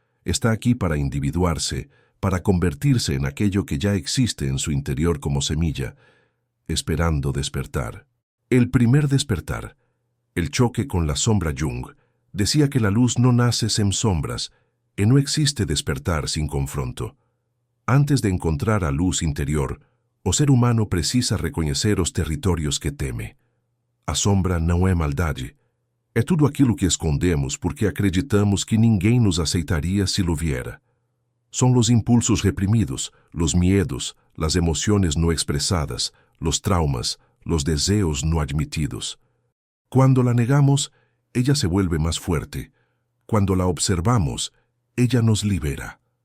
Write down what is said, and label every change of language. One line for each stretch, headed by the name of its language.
Spanish: Está aquí para individuarse, para convertirse en aquello que ya existe en su interior como semilla, esperando despertar. El primer despertar, el choque con la sombra Jung, decía que la luz no nace sin sombras, y no existe despertar sin confronto.
Portuguese: Antes de encontrar a luz interior, o ser humano precisa reconhecer os territórios que teme. A sombra não é maldade. É tudo aquilo que escondemos porque acreditamos que ninguém nos aceitaria
Spanish: se lo viera. Son los impulsos reprimidos, los miedos, las emociones no expresadas, los traumas, los deseos no admitidos. Cuando la negamos, ella se vuelve más fuerte. Cuando la observamos, ella nos libera.